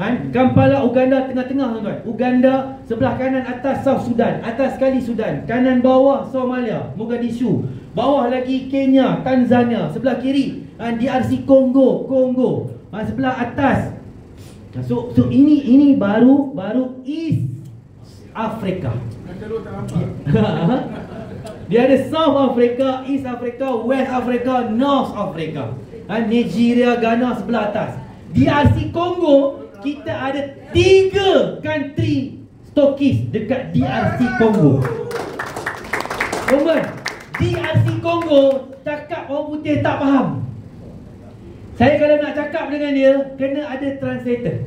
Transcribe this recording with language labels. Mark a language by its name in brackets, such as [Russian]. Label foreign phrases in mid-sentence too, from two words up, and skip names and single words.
[Malay] Kampala Uganda tengah-tengah tuan-tuan. Uganda sebelah kanan atas South Sudan, atas sekali Sudan, kanan bawah Somalia, Mogadishu, bawah lagi Kenya, Tanzania, sebelah kiri DRC Kongo, sebelah atas. So ini baru East Africa. Dia ada South Africa, East Africa, West Africa, North Africa. Nigeria, Ghana sebelah atas. DRC Kongo, kita ada 3 country stokis dekat DRC Kongo. Tuan-tuan, DRC Kongo cakap orang putih tak faham. Saya kalau nak cakap dengan dia, kena ada translator.